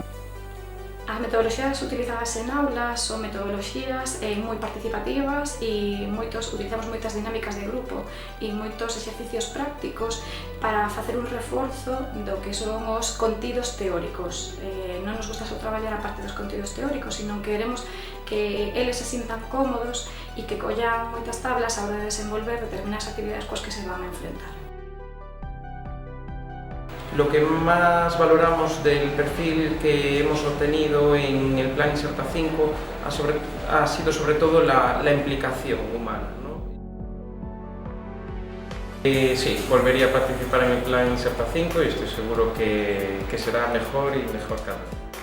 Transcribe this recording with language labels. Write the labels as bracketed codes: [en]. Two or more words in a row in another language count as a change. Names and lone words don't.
[gl] As metodoloxías utilizadas en aulas son metodoloxías moi participativas e utilizamos moitas dinámicas de grupo e moitos exercicios prácticos para facer un reforzo do que son os contidos teóricos. Non nos gusta só traballar a parte dos contidos teóricos, sino que queremos que eles se sintan cómodos e que collan moitas tablas a hora de desenvolver determinadas actividades coas que se van a enfrentar. [es] Lo que más valoramos del perfil que hemos obtenido en el Plan Inserta 5 ha sido sobre todo la implicación humana, ¿no? Sí, volvería a participar en el Plan Inserta 5 y estoy seguro que será mejor y mejor cada vez.